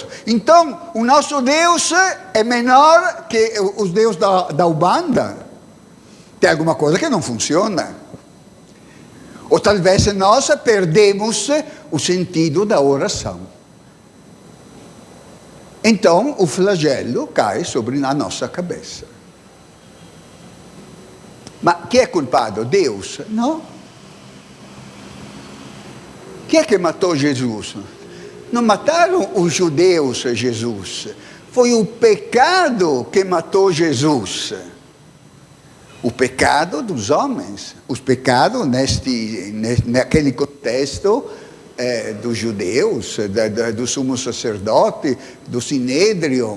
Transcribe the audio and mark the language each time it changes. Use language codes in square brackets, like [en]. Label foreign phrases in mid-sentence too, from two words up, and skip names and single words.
[pt] Então, o nosso Deus é menor que os deuses da Ubanda. Tem alguma coisa que não funciona. Ou talvez nós perdemos o sentido da oração. Então, o flagelo cai sobre a nossa cabeça. [it] Ma chi è culpato? Deus? No. Chi è che matou Jesus? [pt] Não mataram os judeus Jesus. Foi o pecado que matou Jesus. O pecado dos homens. Os pecados naquele contexto dos judeus, do sumo sacerdote, do sinédrio.